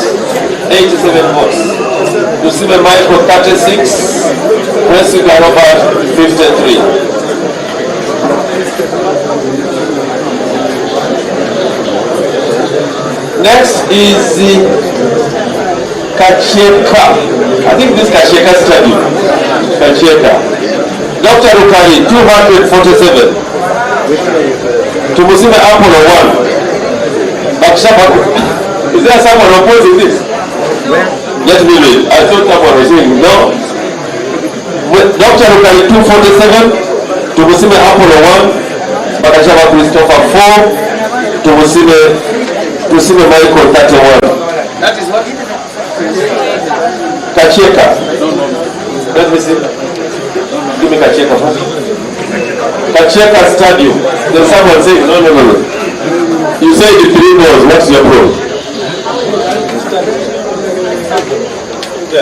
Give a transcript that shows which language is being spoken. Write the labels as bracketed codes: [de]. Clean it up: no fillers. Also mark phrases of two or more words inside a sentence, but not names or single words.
[en] 87 votes. Tusime Michael 36. Presiga Robert 53. Next is Kacheka. I think this Kacheka study. Kacheka. Dr. Rukari 247. Tumusime Apollo 1. Is there someone opposing this? Let me read. I thought someone was saying no. Dr. Rukari 247. Tumusime Apollo 1. Bakashaba Christopher 4. Tusime Michael 31. That is what? Kacheka. Let me see. Give me Kacheka first. Kacheka Stadium. There's someone saying no. You say the 3 balls. What's your problem? Yeah.